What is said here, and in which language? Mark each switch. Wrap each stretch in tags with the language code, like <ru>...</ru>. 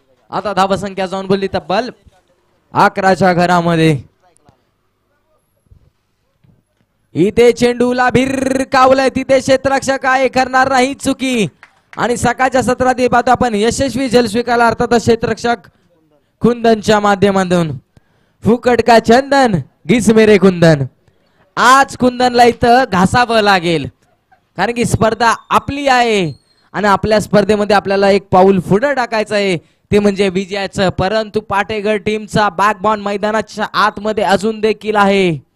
<mr>आता धावसंख्या जाऊन बोलली तब्बल 11च्या घरामध्ये. इथे चेंडूला भिरकावलंय तिथे क्षेत्ररक्षक आहे करणार नाही चुकी. आणि सकाळच्या सत्रात पाहतो आपण यशस्वी जल स्वीकारला अर्थात क्षेत्ररक्षक कुंदनच्या माध्यमातून.</mr> <hi>फुकट का चंदन घिस मेरे कुंदन.</hi> <mr>आज कुंदनला इथं घासावं लागेल कारण की स्पर्धा आपली आहे आणि आपल्या स्पर्धेमध्ये आपल्याला एक पाऊल पुढे टाकायचं आहे ते म्हणजे विजयाचं. परंतु पाटेगड टीमचा बॅकबॉन मैदानाच्या आतमध्ये अजून देखील आहे.</mr>